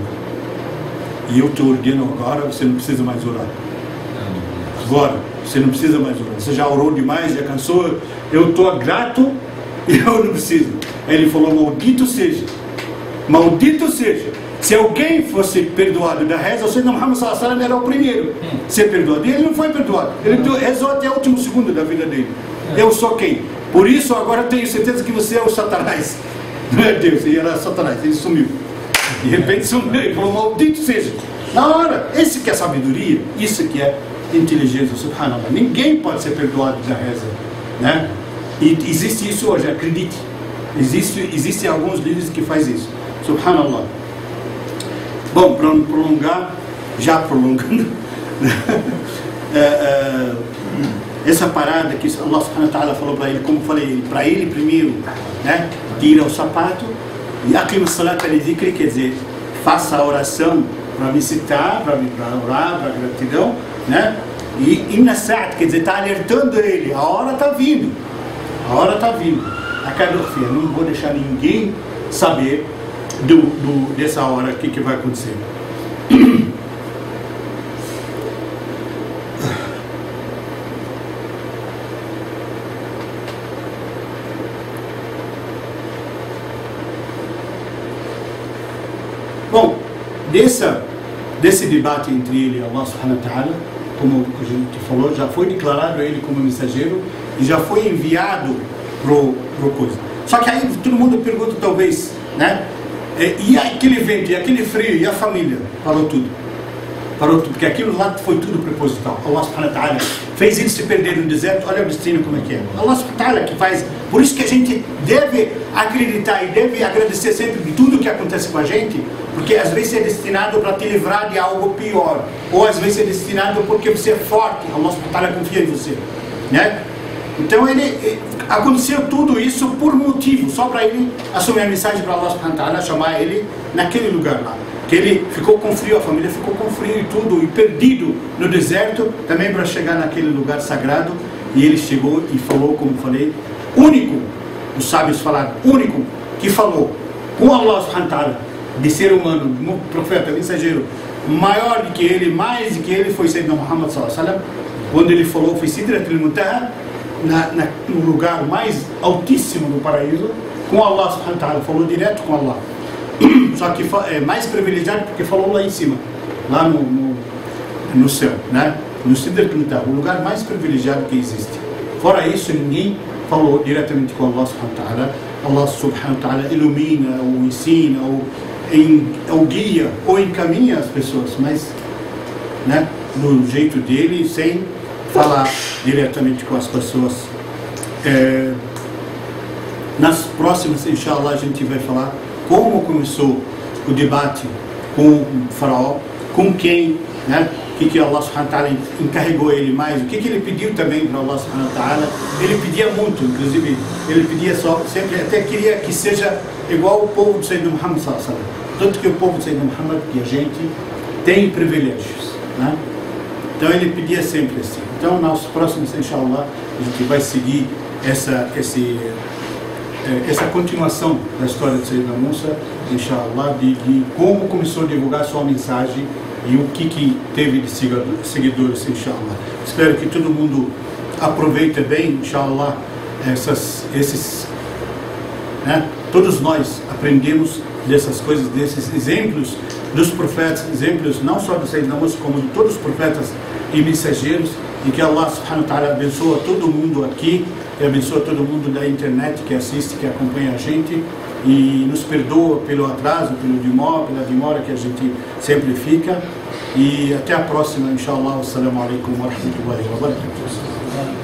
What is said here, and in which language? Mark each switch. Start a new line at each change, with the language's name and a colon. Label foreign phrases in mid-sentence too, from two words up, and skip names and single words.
Portuguese: E eu te ordeno agora, você não precisa mais orar. Agora, você não precisa mais orar. Você já orou demais, já cansou. Eu estou grato e eu não preciso. Aí ele falou: maldito seja. Maldito seja. Se alguém fosse perdoado da reza, o Sayyidina Muhammad
Arabic: صلى الله عليه وسلم
Portuguese: era o primeiro a ser perdoado. E ele não foi perdoado. Ele rezou até o último segundo da vida dele. Eu sou quem? Por isso agora tenho certeza que você é o Satanás. Não é Deus, ele era Satanás, ele sumiu. De repente sumiu, ele falou: maldito seja. Na hora, esse que é sabedoria, isso que é inteligência, subhanallah. Ninguém pode ser perdoado da reza, né? E existe isso hoje, acredite. Existem alguns líderes que fazem isso. Subhanallah. Bom, para não prolongar, já prolongando, essa parada que
Arabic: الله سبحانه وتعالى
Portuguese: falou para ele, como falei, para ele primeiro, né, tira o sapato e
Arabic: أقم الصلاة لذكري,
Portuguese: quer dizer, faça a oração para me citar, para orar, para gratidão, né, e
Arabic: إن الساعة,
Portuguese: quer dizer, está alertando ele, a hora está vindo, não vou deixar ninguém saber dessa hora, o que vai acontecer. Bom, desse debate entre ele e
Arabic: الله سبحانه وتعالى,
Portuguese: como a gente falou, já foi declarado ele como mensageiro e já foi enviado pro coisa. Só que aí todo mundo pergunta, talvez, né? E aquele vento, e aquele frio, e a família? Parou tudo, porque aquilo lá foi tudo proposital.
Arabic: الله سبحانه وتعالى
Portuguese: fez eles se perder no deserto. Olha o destino como é que é.
Arabic: الله سبحانه وتعالى
Portuguese: que faz. Por isso que a gente deve acreditar e deve agradecer sempre de tudo que acontece com a gente, porque às vezes é destinado para te livrar de algo pior, ou às vezes é destinado porque você é forte,
Arabic: الله سبحانه وتعالى
Portuguese: confia em você, né? Então aconteceu tudo isso por motivo, só para ele assumir a mensagem para
Arabic: الله سبحانه وتعالى,
Portuguese: chamar ele naquele lugar lá. Que ele ficou com frio, a família ficou com frio e tudo, e perdido no deserto, também para chegar naquele lugar sagrado. E ele chegou e falou, como falei, único, os sábios falaram, único que falou com
Arabic: الله سبحانه وتعالى,
Portuguese: de ser humano, profeta, mensageiro, maior do que ele, mais do que ele, foi Sayyidina Muhammad
Arabic: صلى الله عليه وسلم.
Portuguese: Quando ele falou, foi Sidratul Muntaha, no lugar mais altíssimo do paraíso, com
Arabic: الله سبحانه وتعالى,
Portuguese: falou direto com Allah. Só que é mais privilegiado porque falou lá em cima, lá no céu, né? No Sidrat al-Muntaha, o lugar mais privilegiado que existe. Fora isso, ninguém falou diretamente com
Arabic: الله سبحانه وتعالى. الله سبحانه وتعالى
Portuguese: ilumina, ou ensina, ou guia, ou encaminha as pessoas, mas, né, do jeito dele, sem falar diretamente com as pessoas. Nas próximas, inshallah, a gente vai falar como começou o debate com o faraó, com quem, né? O que
Arabic: الله سبحانه وتعالى
Portuguese: encarregou ele mais, o que ele pediu também para
Arabic: الله سبحانه وتعالى.
Portuguese: Ele pedia muito, inclusive, ele pedia sempre, até queria que seja igual o povo do Sayyidina Muhammad
Arabic: صلى الله عليه وسلم.
Portuguese: Tanto que o povo do Sayyidina Muhammad, que a gente tem privilégios, né? Então ele pedia sempre assim. Então, nas próximas, inshallah, a gente vai seguir essa continuação da história de Sayyidina Musa, inshallah, de como começou a divulgar sua mensagem e o que teve de seguidores, inshallah. Espero que todo mundo aproveite bem, inshallah, né? Todos nós aprendemos dessas coisas, desses exemplos dos profetas, exemplos não só do Sayyidina Musa, como de todos os profetas e mensageiros, e que
Arabic: الله سبحانه وتعالى
Portuguese: abençoa todo mundo aqui, e abençoa todo mundo da internet que assiste, que acompanha a gente, e nos perdoa pelo atraso, pela demora que a gente sempre fica. E até a próxima, inshallah.
Arabic: السلام عليكم ورحمة الله وبركاته.